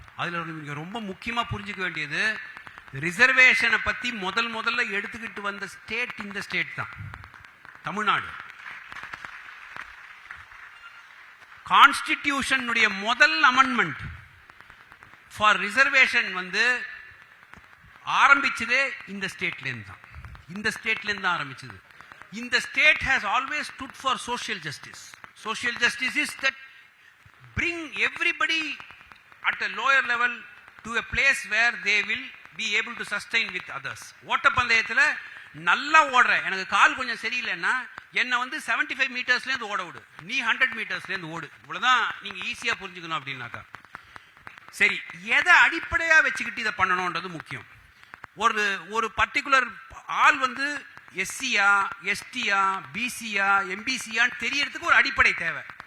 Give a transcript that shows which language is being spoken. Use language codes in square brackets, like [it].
[ta] அதுல நீங்க ரொம்ப முக்கியமா புரிஞ்சுக்க வேண்டியது, ரிசர்வேஷனை பத்தி முதல்ல எடுத்துக்கிட்டு வந்த ஸ்டேட் இந்த ஸ்டேட் தான், தமிழ்நாடு. கான்ஸ்டிடியூஷனுடைய முதல் அமெண்ட்மெண்ட் ஃபார் ரிசர்வேஷன் வந்து ஆரம்பிச்சதே இந்த ஸ்டேட்ல இருந்து தான், இந்த ஸ்டேட்ல இருந்து தான் ஆரம்பிச்சது. இந்த state [en] has always stood for social justice. Social justice is that bring everybody at a lower level to a place where they will be able to sustain with others. [ta] ஓட்டப்பந்தயத்தில் நல்லா ஓடுற, எனக்கு கால் கொஞ்சம் சரியில்லைன்னா என்னை வந்து 75 மீட்டர்ஸ்லேருந்து ஓட விடு, நீ 100 மீட்டர்ஸ்லேருந்து ஓடு. இவ்வளோதான் நீங்கள் ஈஸியாக புரிஞ்சுக்கணும். அப்படின்னாக்கா சரி, எதை அடிப்படையாக வச்சுக்கிட்டு இதை பண்ணணுன்றது முக்கியம். ஒரு பர்டிகுலர் ஆள் வந்து எஸ்சியா, எஸ்டியா, பிசியா, எம்பிசியான்னு தெரியறதுக்கு ஒரு அடிப்படை தேவை.